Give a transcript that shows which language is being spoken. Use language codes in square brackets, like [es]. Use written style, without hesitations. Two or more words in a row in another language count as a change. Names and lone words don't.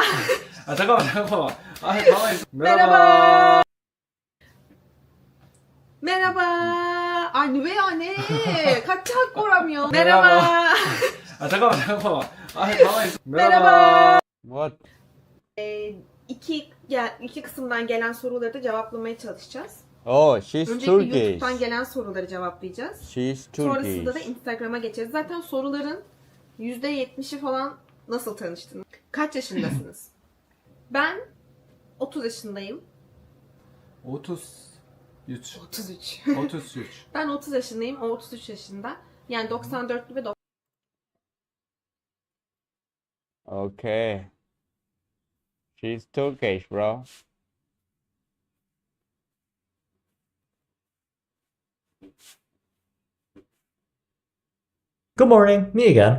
[ko] 아 잠깐만. 아 가만히 있어. [tr] Merhaba. Merhaba. [ko] Ay 왜 안 해? 같이 할 거라며. Merhaba. 아 잠깐만. 아 가만히 있어. [tr] Merhaba. [en] What? [tr] İki kısımdan gelen soruları da cevaplamaya çalışacağız. [en] Oh, she's [tr] Öncelikle [en] Turkish. [tr] YouTube'dan gelen soruları cevaplayacağız. [en] She's [tr] Sonrasında da [en] Turkish. [tr] Instagram'a geçeceğiz. Zaten soruların %70'i falan nasıl tanıştınız? Kaç yaşındasınız? Ben 30 yaşındayım. 33. 33. 33. Ben 30 yaşındayım, o 33 yaşında. Yani 94'lü ve Okay. [en] She's Turkish, bro. Good morning, me again.